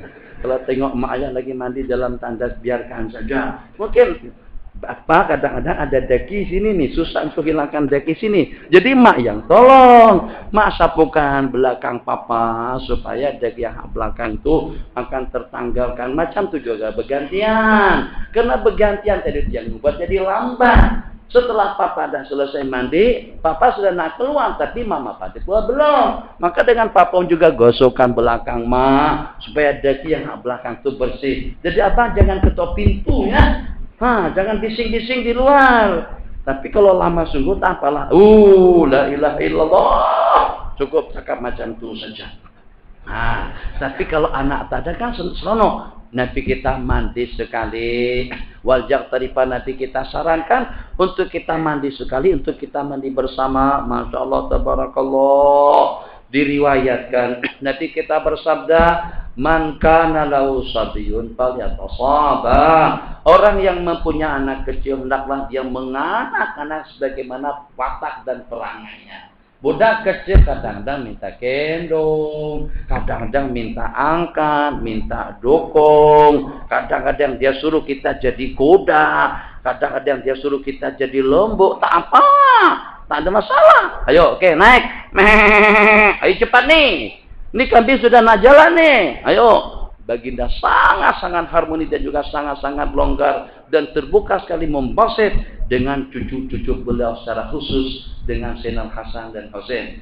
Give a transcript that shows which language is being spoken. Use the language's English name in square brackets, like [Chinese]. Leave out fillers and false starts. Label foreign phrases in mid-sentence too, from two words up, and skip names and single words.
[Malay] Kalau tengok mak ayah lagi mandi dalam tandas, biarkan saja. Mungkin kadang-kadang ada daki sini nih, susah untuk hilangkan daki sini. Jadi mak yang tolong, mak sapukan belakang papa supaya daki yang belakang itu akan tertanggalkan. Macam tu juga bergantian. Karena bergantian tadi yang membuat jadi lambat. Setelah papa dah selesai mandi, papa sudah nak keluar, tapi mama pada keluar belum. Maka dengan papa juga gosokkan belakang mak, supaya daki yang belakang itu bersih. Jadi apa? Jangan ketok pintu ya. Jangan bising-bising di luar. Tapi kalau lama sungguh tak apalah. [Arabic] لا إله إلا الله. [Malay] Cukup cakap macam tu saja. Tapi kalau anak tak ada kan seronok. Nabi kita mandi sekali. Waljak tarifa Nabi kita sarankan untuk kita mandi sekali, untuk kita mandi bersama. [Arabic] ما شاء الله، تبارك الله. [Malay] Diriwayatkan Nabi kita bersabda, [Arabic] من كان له صبي فليتصاب. [Malay] Orang yang mempunyai anak kecil hendaklah dia menganak anak sebagaimana watak dan perangainya. Budak kecil kadang-kadang minta gendong, kadang-kadang minta angkat, minta dukung, kadang-kadang dia suruh kita jadi kuda, kadang-kadang dia suruh kita jadi lembu. Tak apa, tak ada masalah. Ayo, oke, naik. Ayo cepat nih. Ini kambing sudah nak jalan nih. Ayo. Baginda sangat-sangat harmoni dan juga sangat-sangat longgar dan terbuka sekali membasit dengan cucu-cucu beliau secara khusus dengan Sayyidina Hasan dan Husain.